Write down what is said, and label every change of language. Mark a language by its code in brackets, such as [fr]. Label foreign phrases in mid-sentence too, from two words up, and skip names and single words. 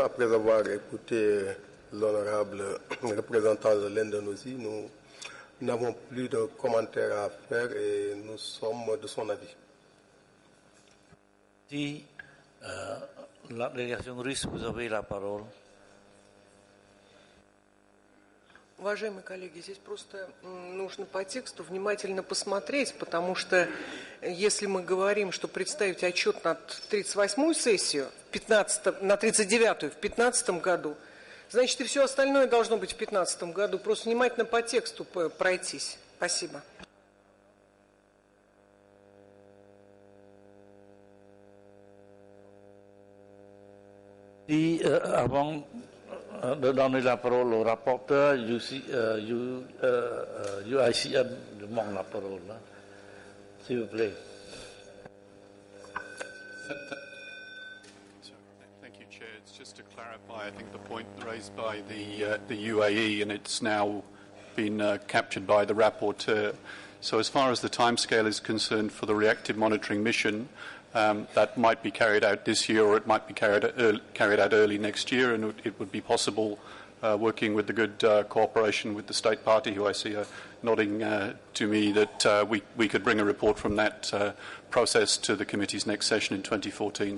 [fr] Après avoir écouté l'honorable représentant de l'Indonésie, nous n'avons plus de commentaires à faire et nous sommes de son avis. Si la délégation russe, vous avez la parole. [ru] Уважаемые коллеги, здесь просто нужно по тексту внимательно посмотреть, потому что если мы говорим, что представить отчет на 38-ю сессию, на 39-ю в 2015 году, значит и все остальное должно быть в 2015 году. Просто внимательно по тексту пройтись. Спасибо. [fr] Si avant de donner la parole au rapporteur, UICN demande la parole, s'il vous plaît. [en] Thank you, Chair. It's just to clarify, I think the point raised by the UAE, and it's now been captured by the rapporteur. So as far as the timescale is concerned for the reactive monitoring mission, that might be carried out this year or it might be carried out early next year, and it would be possible, working with the good cooperation with the State Party, who I see are nodding to me, that we could bring a report from that process to the committee's next session in 2014.